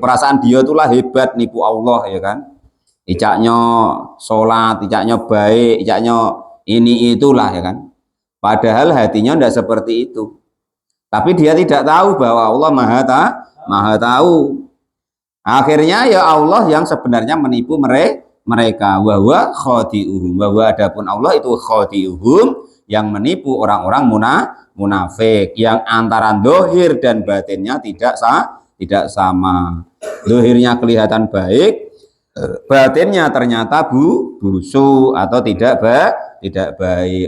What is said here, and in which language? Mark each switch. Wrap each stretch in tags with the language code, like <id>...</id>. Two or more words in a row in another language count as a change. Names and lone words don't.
<id>Perasaan dia itulah hebat nipu Allah ya kan. Icaknya sholat, icaknya baik, icaknya ini itulah ya kan. Padahal hatinya tidak seperti itu. Tapi dia tidak tahu bahwa Allah maha tahu. Akhirnya ya Allah yang sebenarnya menipu mereka.</id> <ar>وخادعهم,</ar> <id>wa adapun Allah itu khadi'uhum, yang menipu orang-orang munafik, yang antara dohir dan batinnya tidak sama. Dohirnya kelihatan baik, batinnya ternyata busuk atau tidak baik.</id>